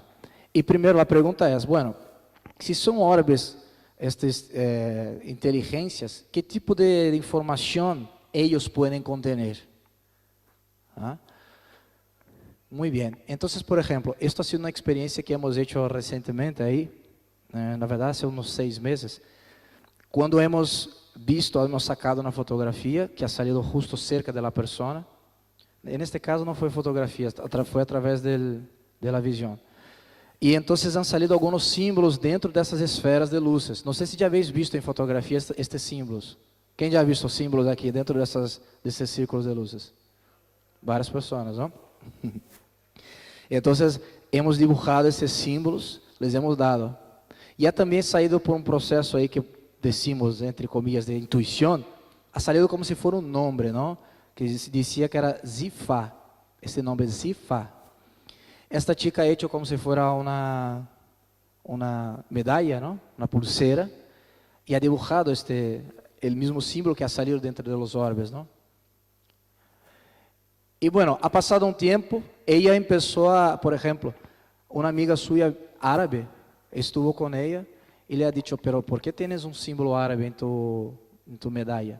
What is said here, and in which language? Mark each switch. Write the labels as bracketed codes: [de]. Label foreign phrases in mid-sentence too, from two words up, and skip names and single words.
[pt] E primeiro a pergunta é, bueno, se são orbes, estas inteligências, que tipo de informação eles podem conter? Muito bem. Então, por exemplo, [es] esta ha sido [pt] uma experiência que [es] hemos hecho [pt] recentemente aí, na verdade, há uns 6 meses, quando [es] hemos sacado [pt] uma fotografia que [es] ha salido justo cerca [pt] da pessoa. Neste caso não foi fotografia, foi através da visão. E então [es] han salido [pt] alguns símbolos dentro dessas esferas de luzes. Não sei se já [es] habéis visto [pt] em fotografia estes símbolos. Quem já [es] ha visto [pt] símbolos aqui dentro desses círculos de luzes? Várias pessoas, não? Então, [es] hemos dibujado [pt] esses símbolos, [es] les hemos dado. [pt] E ha também saído por um processo aí [es] que decimos, entre comillas, [pt] de intuição, [es] ha salido [pt] como se fosse um nome, não? Que dizia que era Zifa. Esse nome é Zifa. [es] Esta chica ha hecho como se fuera una medalla, ¿no? Una pulsera, y ha dibujado el mismo símbolo que ha salido dentro de los orbes, ¿no? Y bueno, ha pasado un tiempo, ella empezó por ejemplo, una amiga suya árabe estuvo con ella y le ha dicho, pero ¿por qué tienes un símbolo árabe en tu medalla?